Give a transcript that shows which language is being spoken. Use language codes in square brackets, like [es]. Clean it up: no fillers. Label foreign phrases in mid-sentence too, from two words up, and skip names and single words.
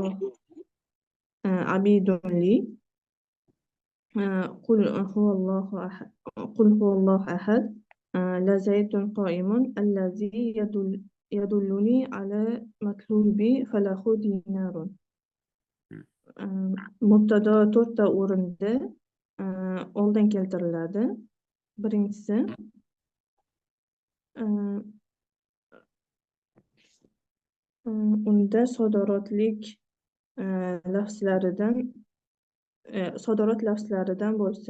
[ar] الله، عبيد لي، قل هو الله أحد، لا زيد قائم، الذي يدلني على مطلوبي فله دينار. [uz] Mubtada to'rtta o'rinda oldin keltiriladi. Birinchisi, unda sodorat lafzlaridan bo'lsa.